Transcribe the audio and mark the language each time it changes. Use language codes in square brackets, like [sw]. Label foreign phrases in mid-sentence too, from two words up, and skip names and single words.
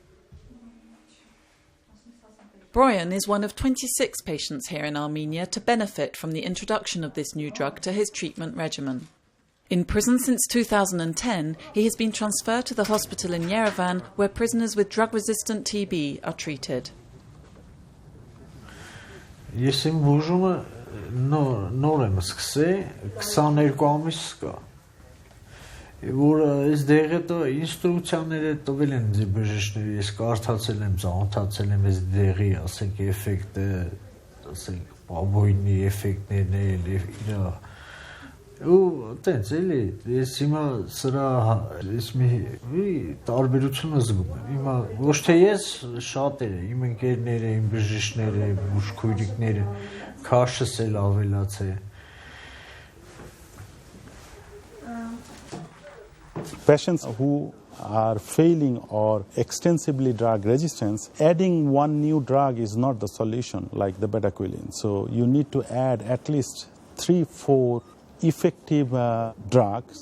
[en] Brian is one of 26 patients here in Armenia to benefit from the introduction of this new drug to his treatment regimen. In prison since 2010, he has been transferred to the hospital in Yerevan where prisoners with drug-resistant TB are treated. [hy] Ես իմ բուժումը նոր եմ սկսել, 22 ամիս կա։ Որ այս դեղերը ինստրուկցիաները տվել են բժիշկները, ես կարդացել եմ, ծանոթացել եմ այս դեղի, ասենք էֆեկտը, ասենք բաբոյնի էֆեկտներն էլ իրա։ Ու տենց էլի, ես հիմա սրա ես մի տարբերությունը զգում եմ։ Հիմա ոչ թե ես, շատերը, իմ ընկերները, իմ բժիշկները, բուժքույրիկները, քաշս էլ ավելացել։ [en] Patients who are failing or extensively drug resistance, adding one new drug is not the solution like the bedaquiline. So you need to add at least 3-4 effective drugs.